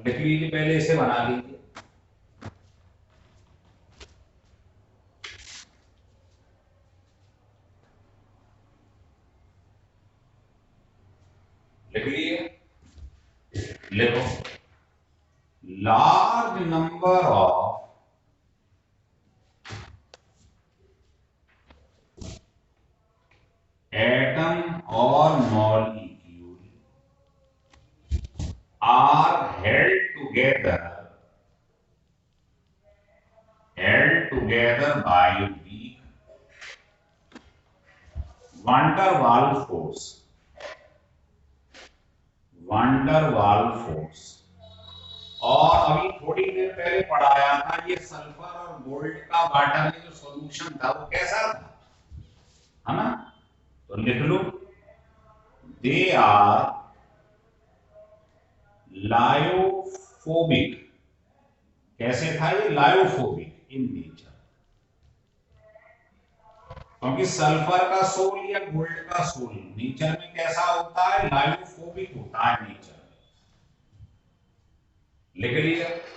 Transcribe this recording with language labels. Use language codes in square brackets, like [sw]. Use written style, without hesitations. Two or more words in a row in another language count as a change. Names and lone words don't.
[hi] लिख लीजिए, पहले इसे बना लीजिए, लिख लीजिए, लिखो, [en] large number of atom और molecule are held together by weak van der Waals force, van der Waals force। [hi] और अभी थोड़ी देर पहले पढ़ाया था, ये सल्फर और गोल्ड का वाटर में जो सॉल्यूशन था वो कैसा था, है ना। तो लिख लो, [en] they are lyophobic, [hi] कैसे था ये, [en] lyophobic in nature, [hi] क्योंकि सल्फर का सोल या गोल्ड का सोल नेचर में कैसा होता है, लायोफोबिक होता है नेचर में, लिख लिया।